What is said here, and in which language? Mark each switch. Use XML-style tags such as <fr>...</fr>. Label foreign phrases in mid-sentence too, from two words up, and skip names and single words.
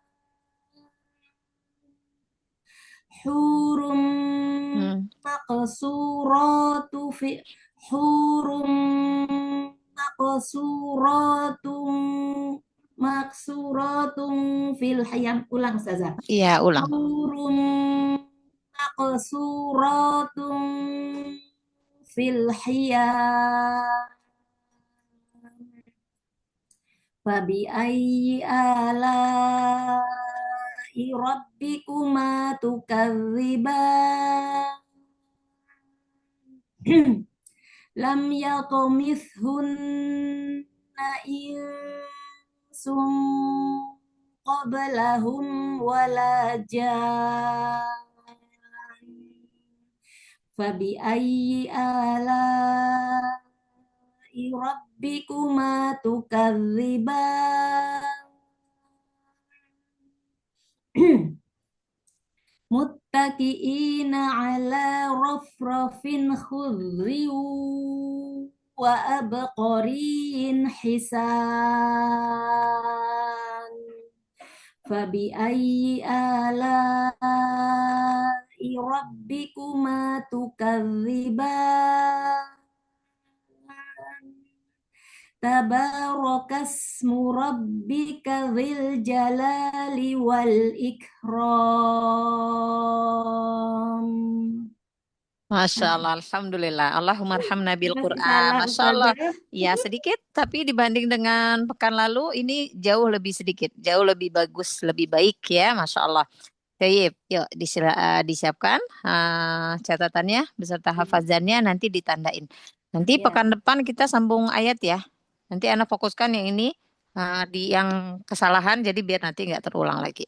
<ar>حور مقصورات في مقصورات في الخيام.</ar> <id>Ulang saja. Iya, ulang.</id> <ar>حور مقصورات في الخيام. فبأي آلاء ربكما تكذبان. لم يطمثهن إنس قبلهم ولا جان. فبأي آلاء ربكما تكذبان. متكئين على رفرف خضر وعبقري حسان. فبأي آلاء ربكما تكذبان. تبارك اسم ربك ذي الجلال والإكرام. ما شاء الله، الحمد لله. اللهم ارحمنا بالقرآن.</ar> <id>Salah</id> <ar>ما شاء الله.</ar> <id>Ustazah. Ya sedikit, tapi dibanding dengan pekan lalu ini jauh lebih sedikit, jauh lebih bagus, lebih baik ya,</id> <ar>ما شاء الله.</ar> <id>Baik, yuk disiapkan catatannya beserta hafazannya nanti ditandain. Nanti Ya. pekan depan kita sambung ayat ya. Nanti Ana fokuskan yang ini di yang kesalahan, jadi biar nanti nggak terulang lagi.</id>